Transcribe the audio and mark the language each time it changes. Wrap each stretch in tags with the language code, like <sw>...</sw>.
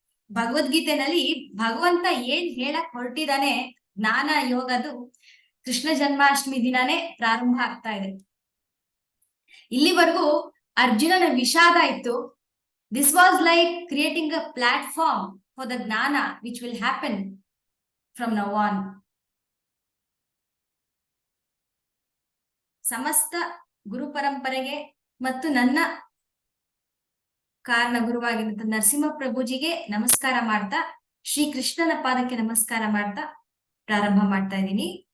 <kn>ಭಗವದ್ಗೀತೆನಲ್ಲಿ ಭಗವಂತ ಏನ್ ಹೇಳಕ್ ಹೊರಟಿದಾನೆ ಜ್ಞಾನ ಯೋಗದು ಕೃಷ್ಣ ಜನ್ಮಾಷ್ಟಮಿ ದಿನಾನೇ ಪ್ರಾರಂಭ ಆಗ್ತಾ ಇದೆ. ಇಲ್ಲಿವರೆಗೂ ಅರ್ಜುನನ ವಿಷಾದ ಇತ್ತು.</kn> <en>This was like creating a platform for the jnana which will happen from now on.</en> <kn>ಸಮಸ್ತ ಗುರು ಪರಂಪರೆಗೆ ಮತ್ತು ನನ್ನ ಕಾರಣ ಗುರುವಾಗಿರುವಂತ ನರಸಿಂಹ ಪ್ರಭುಜಿಗೆ ನಮಸ್ಕಾರ ಮಾಡ್ತಾ, ಶ್ರೀ ಕೃಷ್ಣನ ಪಾದಕ್ಕೆ ನಮಸ್ಕಾರ ಮಾಡ್ತಾ ಪ್ರಾರಂಭ ಮಾಡ್ತಾ ಇದ್ದೀನಿ.</kn>